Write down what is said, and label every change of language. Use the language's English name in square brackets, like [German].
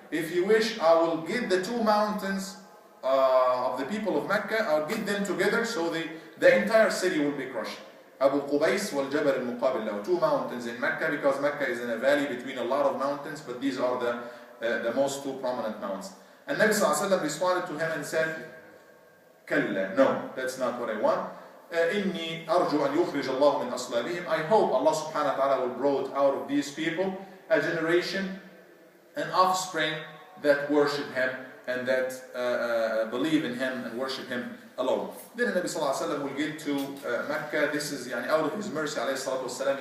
[English] If you wish, I will get the two mountains of the people of Mecca, I'll get them together so the entire city will be crushed. Abu Qubais wal Jabal al-Muqabil lahu. Two mountains in Mecca, because Mecca is in a valley between a lot of mountains, but these are the most two prominent mountains. And Nabi sallallahu alayhi wa sallam responded to him and said, Kalla, no, that's not what I want. [Arabic] إني أرجو أن يخرج الله من أصلابهم. [English] I hope Allah subhanahu wa ta'ala will bring out of these people a generation, an offspring that worship Him and that believe in Him and worship Him alone. Then Nabi sallallahu alayhi wa sallam will get to Mecca. This is out of His mercy alayhi salatu wasalam.